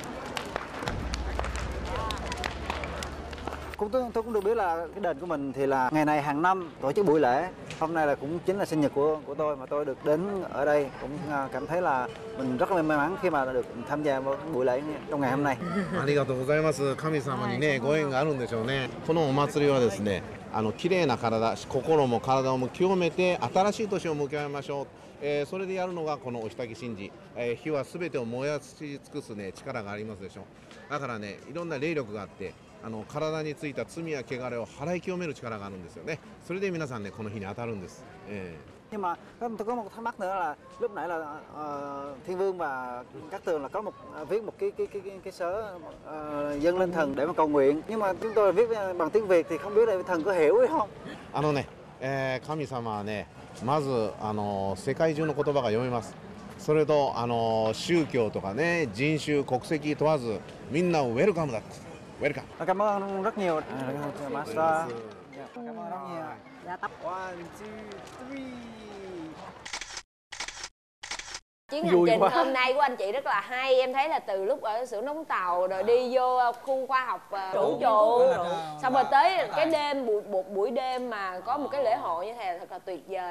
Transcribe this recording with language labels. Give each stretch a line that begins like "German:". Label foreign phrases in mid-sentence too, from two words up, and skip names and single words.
Vietnamese: Tôi cũng được biết là cái đền của mình thì là ngày này hàng năm tổ chức buổi lễ. Hôm nay là cũng chính là sinh nhật của tôi mà tôi được đến ở đây, cũng cảm thấy là mình rất là may mắn khi mà được tham gia vào buổi lễ trong ngày hôm nay.
Japanese: ありがとうございます。神様にねご縁があるんでしょうね。このお祭りはですね、綺麗な体、心も体も清めて新しい年を迎えましょう。それでやるのがこのおひたき神事。火はすべてを燃やし尽くすね力がありますでしょう。だからねいろんな霊力があって。体についた罪や汚れを払い清める力があるんですよね。それで皆さんねこの日に当たるんです。
Vietnamese: Nhưng mà tôi có một thắc mắc nữa là lúc nãy là Thiên Vương và Cát Tường là có viết một cái sớ dâng lên thần để mà cầu nguyện, nhưng mà chúng tôi viết bằng tiếng Việt thì không biết là thần có hiểu hay không.
Japanese: 神様はねまず世界中の言葉が読めます。それと宗教とかね人種国籍問わずみんなをウェルカムだ。Welcome.
Vietnamese: Cảm ơn rất nhiều. Master. Cảm ơn rất nhiều. Dạ tập. 1, 2, 3. Chuyến hành trình hôm nay của anh chị rất là hay. Em thấy là từ lúc ở xưởng đóng tàu rồi đi vô khu khoa học vũ trụ, xong rồi tới cái đêm buổi đêm mà có một cái lễ hội như thế là thật là tuyệt vời.